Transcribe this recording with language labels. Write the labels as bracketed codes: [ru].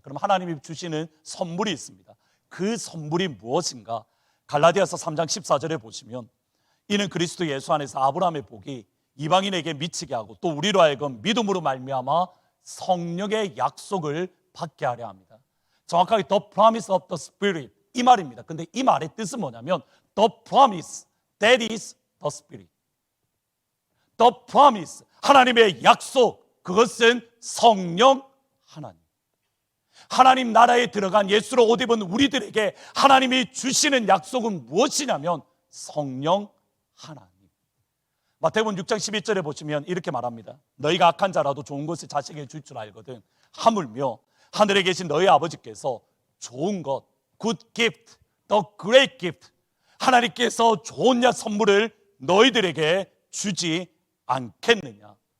[ko] 그럼 하나님이 주시는 선물이 있습니다. 그 선물이 무엇인가? 갈라디아서 3장 14절에 보시면 이는 그리스도 예수 안에서 아브라함의 복이 이방인에게 미치게 하고 또 우리로 하여금 믿음으로 말미암아 성령의 약속을 받게 하려 합니다. 정확하게 [en] the promise of the Spirit [ko] 이 말입니다. 근데 이 말의 뜻은 뭐냐면 [en] the promise, that is the Spirit. [ko] The promise, 하나님의 약속, 그것은 성령 하나님. 하나님 나라에 들어간 예수로 옷 입은 우리들에게 하나님이 주시는 약속은 무엇이냐면 성령 하나님. 마태복음 6장 11절에 보시면 이렇게 말합니다. 너희가 악한 자라도 좋은 것을 자식에게 줄 줄 알거든 하물며 하늘에 계신 너희 아버지께서 좋은 것, [en] good gift, the great gift, [ko] 하나님께서 좋은 선물을 너희들에게 주지 않겠느냐.